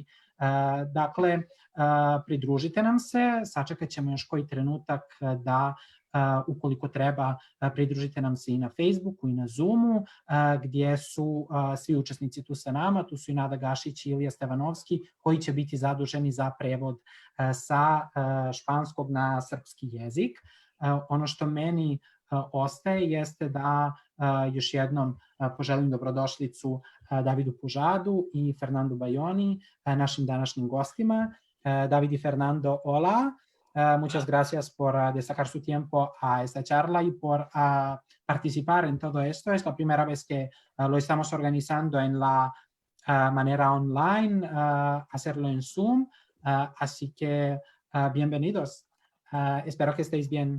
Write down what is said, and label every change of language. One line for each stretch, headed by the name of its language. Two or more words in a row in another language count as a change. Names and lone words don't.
Serbian: Dakle, pridružite nam se, sačekat ćemo još koji trenutak da ukoliko treba pridružite nam se i na Facebooku i na Zoomu, gdje su svi učesnici tu sa nama, tu su i Nada Gašić i Ilija Stevanovski, koji će biti zaduženi za prevod sa španskog na srpski jezik. Ono što meni ostaje jeste da još jednom poželim dobrodošlicu Davidu Pužadu i Fernandu Bajoni, našim današnjim gostima.
Spanish: David y Fernando, hola. Muchas gracias por destacar su tiempo a esta charla y por participar en todo esto. Es la primera vez que lo estamos organizando en la manera online, hacerlo en Zoom. Así que bienvenidos. Espero que estéis bien.